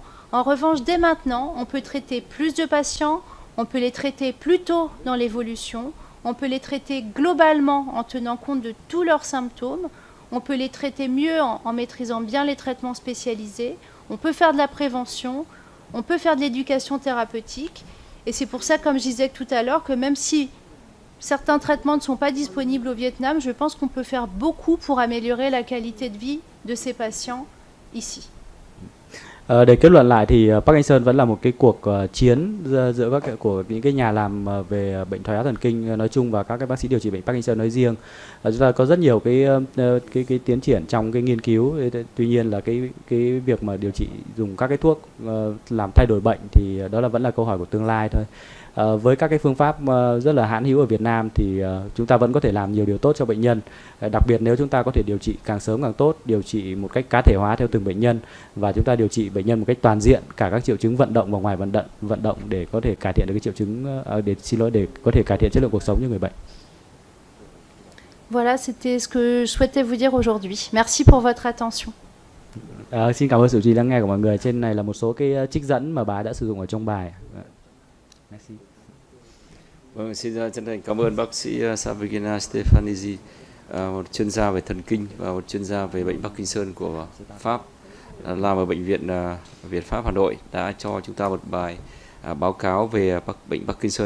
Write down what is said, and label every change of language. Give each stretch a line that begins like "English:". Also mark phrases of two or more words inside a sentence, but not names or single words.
French: En revanche, dès maintenant, on peut traiter plus de patients, on peut les traiter plus tôt dans l'évolution, on peut les traiter globalement en tenant compte de tous leurs symptômes, on peut les traiter mieux en maîtrisant bien les traitements spécialisés, on peut faire de la prévention, on peut faire de l'éducation thérapeutique. Et c'est pour ça, comme je disais tout à l'heure, que même si certains traitements ne sont pas disponibles au Vietnam, je pense qu'on peut faire beaucoup pour améliorer la qualité de vie de ces patients ici.
Vietnamese: Để kết luận lại thì Parkinson vẫn là một cái cuộc chiến giữa của những cái nhà làm về bệnh thoái hóa thần kinh nói chung và các cái bác sĩ điều trị bệnh Parkinson nói riêng. Chúng ta có rất nhiều cái tiến triển trong cái nghiên cứu. Tuy nhiên là cái việc mà điều trị dùng các cái thuốc làm thay đổi bệnh thì đó là vẫn là câu hỏi của tương lai thôi. Với các cái phương pháp rất là hãn hữu ở Việt Nam thì chúng ta vẫn có thể làm nhiều điều tốt cho bệnh nhân. Đặc biệt nếu chúng ta có thể điều trị càng sớm càng tốt, điều trị một cách cá thể hóa theo từng bệnh nhân và chúng ta điều trị bệnh nhân một cách toàn diện cả các triệu chứng vận động và ngoài vận động để có thể cải thiện được cái triệu chứng để có thể cải thiện chất lượng cuộc sống cho người bệnh.
French: Voilà, c'était ce que je souhaitais vous dire aujourd'hui. Merci pour votre attention.
Vietnamese: Xin cảm ơn sự chú ý lắng nghe của mọi người. Trên này là một số cái trích dẫn mà bà đã sử dụng ở trong bài.
French: Merci.
Vietnamese: Vâng, xin chân thành cảm ơn bác sĩ Sabrina Stefanisi, một chuyên gia về thần kinh và một chuyên gia về bệnh Parkinson của Pháp, làm ở bệnh viện Việt Pháp Hà Nội, đã cho chúng ta một bài báo cáo về bệnh Parkinson.